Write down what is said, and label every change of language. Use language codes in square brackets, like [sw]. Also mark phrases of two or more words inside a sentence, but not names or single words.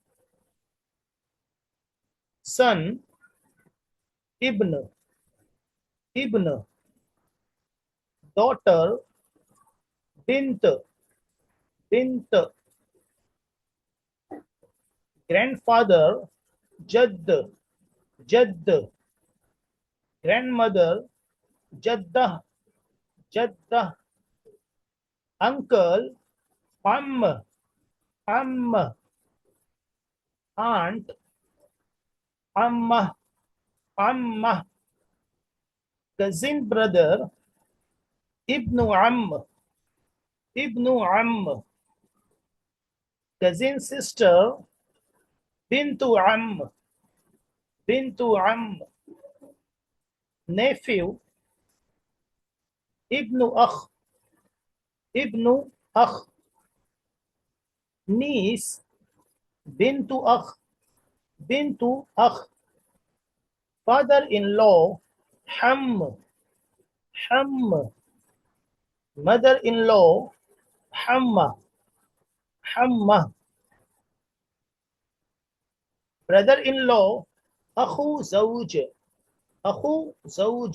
[ar] Son, ابن، ابن. Daughter, بنت، بنت. [en] Grandfather, [ar] جد، جد. Grandmother, جدة، جدة. Uncle, عم، عم. Aunt, عمة، عمة. [en] Cousin brother, [ar] ابن عم، ابن عم. [en] Cousin sister, [ar] بنت عم، بنت عم. Nephew, ابن أخ، ابن أخ. Niece, بنت أخ، بنت أخ. Father-in-law, حم، حم. Mother-in-law, حماة، حماة. Brother-in-law, أخو زوج، أخو زوج.